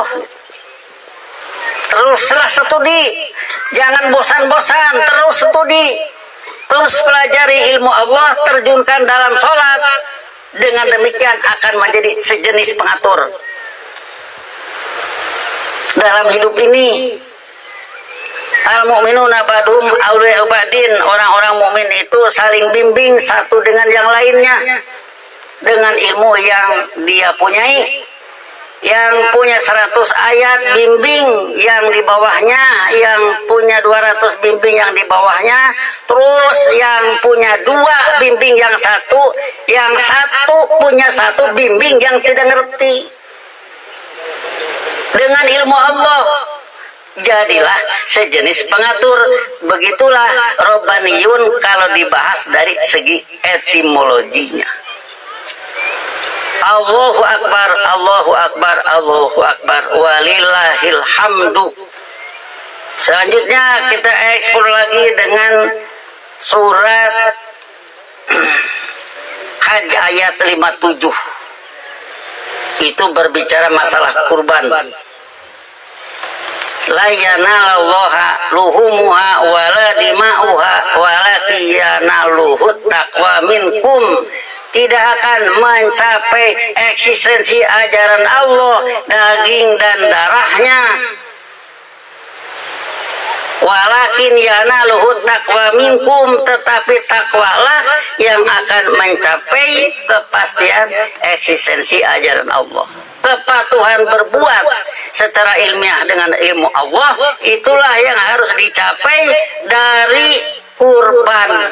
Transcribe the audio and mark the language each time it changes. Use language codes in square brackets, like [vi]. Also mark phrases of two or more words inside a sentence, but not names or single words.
[id] Teruslah studi, jangan bosan-bosan, terus studi, terus pelajari ilmu Allah, terjunkan dalam sholat. Dengan demikian akan menjadi sejenis pengatur dalam hidup ini. [ar] المؤمنون بعضهم أولياء بعض, [id] orang-orang mukmin itu saling bimbing satu dengan yang lainnya dengan ilmu yang dia punyai. Yang punya 100 ayat bimbing yang di bawahnya, yang punya 200 bimbing yang di bawahnya, terus yang punya 2 bimbing yang satu punya 1 bimbing yang tidak ngerti dengan ilmu Allah. Jadilah sejenis pengatur. Begitulah Robbaniyun kalau dibahas dari segi etimologinya. [ar] الله أكبر، الله أكبر، الله أكبر، ولله الحمد. [id] Selanjutnya kita eksplor lagi dengan surat Hajj ayat 57. Itu berbicara masalah kurban. [ar] لن ينال الله لحومها ولا دماؤها ولكن يناله التقوى منكم. [id] Tidak akan mencapai eksistensi ajaran Allah daging dan darahnya, [ar] ولكن يناله التقوى منكم, [id] tetapi takwalah yang akan mencapai kepastian eksistensi ajaran Allah. Kepatuhan berbuat secara ilmiah dengan ilmu Allah, itulah yang harus dicapai dari kurban.